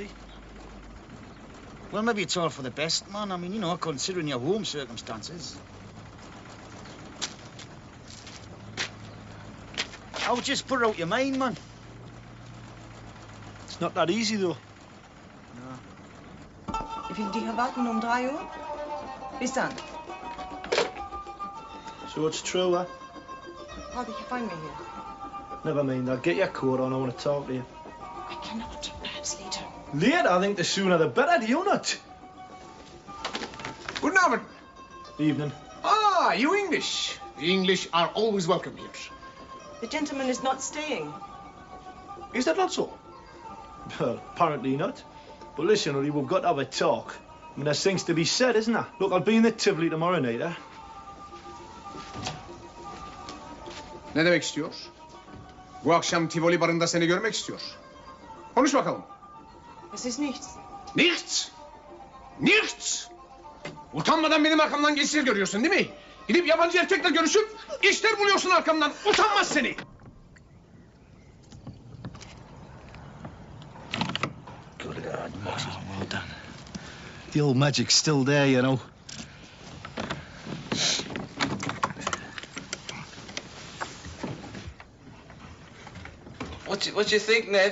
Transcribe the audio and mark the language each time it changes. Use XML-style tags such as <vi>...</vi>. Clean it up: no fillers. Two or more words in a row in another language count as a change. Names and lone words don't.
<en>Well, maybe it's all for the best, man. I mean, you know, considering your home circumstances. I would just put it out your mind, man. It's not that easy, though. No.</en> <de>Ich will dich erwarten 3 Uhr. Bis dann.</de> <en>So it's true, huh? How did you find me here? Never mind, I'll get your coat on. I want to talk to you. I cannot. Perhaps later. Later? I think the sooner the better, do you not? Good night. Evening. Ah, you English. The English are always welcome here. The gentleman is not staying. Is that not so? Well, apparently not. But listen, Uli, we've got to have a talk. I mean, there's things to be said, isn't there? Look, I'll be in the Tivoli tomorrow night, eh?</en> <tr>Ne demek istiyor? Bu akşam Tivoli barında seni görmek istiyor. Konuş bakalım.</tr> <de>Es ist nichts. Nichts! Nichts!</de> <tr>Utanmadan benim arkamdan geçişler görüyorsun değil mi? Gidip yabancı erkekle görüşüp işler buluyorsun arkamdan. Utanmaz seni!</tr> <en>Good God, Moxie. Well done. The old magic's still there, you know. What do you think, Nev?</en>